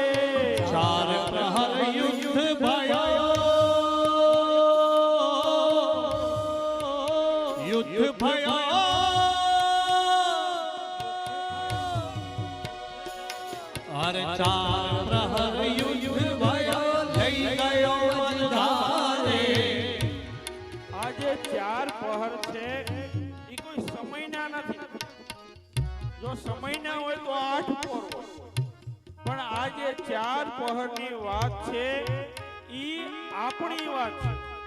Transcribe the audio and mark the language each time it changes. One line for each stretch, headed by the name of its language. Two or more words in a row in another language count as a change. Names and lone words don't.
Hindi: चार प्रहर युद्ध भयो युद्ध भयो। अरे चार प्रहर युद्ध भयो लई गयो मझधारे।
Gujarati: આજે ચાર પહર છે એ કોઈ સમયના નથી। જો સમયના હોય તો 8 પહર હોય, પણ આજે ચાર પહરની વાત છે ઈ આપણી વાત છે।